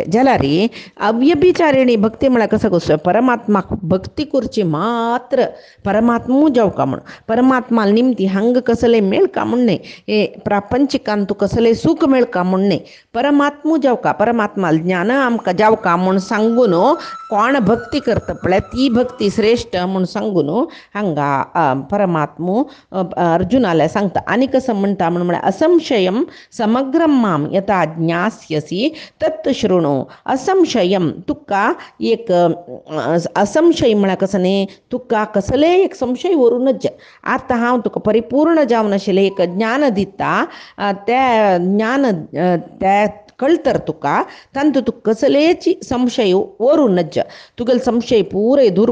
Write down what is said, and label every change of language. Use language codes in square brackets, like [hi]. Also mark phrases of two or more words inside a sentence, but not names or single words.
[kok] जाल्यार अव्यभिचारिणी भक्ती म्हळ्यार कसो कसो परमात्माक भक्ती करची मात्र परमात्मू जावका म्हूण परमात्मा निमती हांग कसले मेळका म्हूण न्ही हे प्रापंचिकांतू कसले सूख मेळका म्हूण न्ही परमात्मू जावका परमात्मा ज्ञान आमकां जावका म्हूण सांगून कोण भक्ती करता पळय ती भक्ती श्रेष्ठ म्हूण सांगून हांगा परमात्मो अर्जुनाला सांगता. [sa] आनी कसं म्हणटा म्हूण म्हळ्यार असंशयम समग्रम माम यथा ज्ञास्यसि तत् शृणु. [kok] असंशयम तुका एक असंशय म्हळ्यार कसं न्ही तुका कसले एक संशय वरूनच आतां हांव तुका परिपूर्ण जावन आशिल्लें एक ज्ञान दिता त्या ज्ञान त्या कळतर तुका तांतू तू कसलेची संशय वरूनच तुगेल संशय पुरे दूर